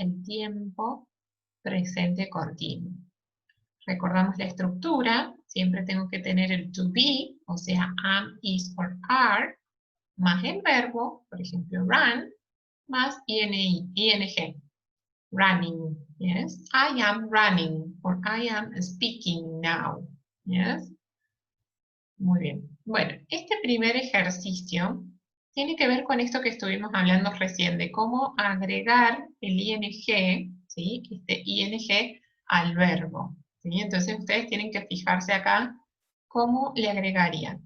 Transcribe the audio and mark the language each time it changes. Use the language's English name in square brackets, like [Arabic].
[Spanish] El tiempo presente continuo. Recordamos la estructura, siempre tengo que tener el to be, o sea, am, is, or are, más el verbo, por ejemplo, run, más ing, running, yes? [English] I am running, or I am speaking now, yes? [Spanish] Muy bien. Bueno, este primer ejercicio tiene que ver con esto que estuvimos hablando recién, de cómo agregar el ing, ¿sí? Este ing al verbo, ¿sí? Entonces ustedes tienen que fijarse acá cómo le agregarían.